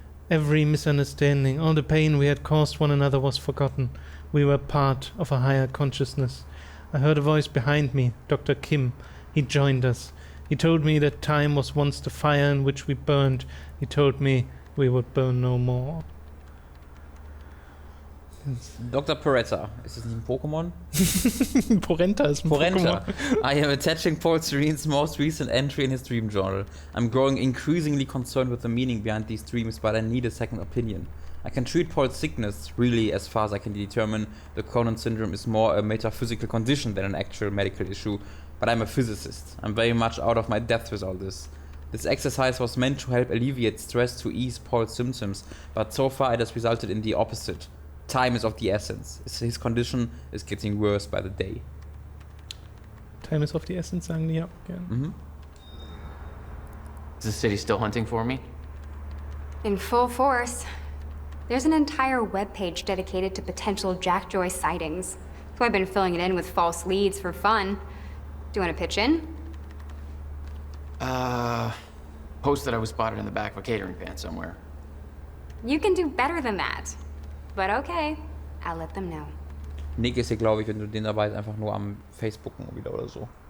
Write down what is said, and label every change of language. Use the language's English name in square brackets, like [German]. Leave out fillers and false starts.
[English] Every misunderstanding, all the pain we had caused one another was forgotten. We were part of a higher consciousness. I heard a voice behind me, Dr. Kim. He joined us. He told me that time was once the fire in which we burned. He told me we would burn no more. Dr. Poretta. [German] Ist das nicht ein Pokémon? Porenta ist ein Pokémon. [English] I am attaching Paul Serene's most recent entry in his dream journal. I'm growing increasingly concerned with the meaning behind these dreams, but I need a second opinion. I can treat Paul's sickness, really, as far as I can determine. The Cronin syndrome is more a metaphysical condition than an actual medical issue, but I'm a physicist. I'm very much out of my depth with all this. This exercise was meant to help alleviate stress to ease Paul's symptoms, but so far it has resulted in the opposite. Time is of the essence. His condition is getting worse by the day. Time is of the essence, [German] sagen die ja gern. Mhm. [English] Is the city still hunting for me? In full force. There's an entire webpage dedicated to potential Jack Joyce sightings. So I've been filling it in with false leads for fun. Do you want to pitch in? Post that I was spotted in the back of a catering van somewhere. You can do better than that. But okay, I'll let them know. [German] Nick ist hier, glaube ich, wenn du den dabei ist, einfach nur am Facebooken wieder oder so.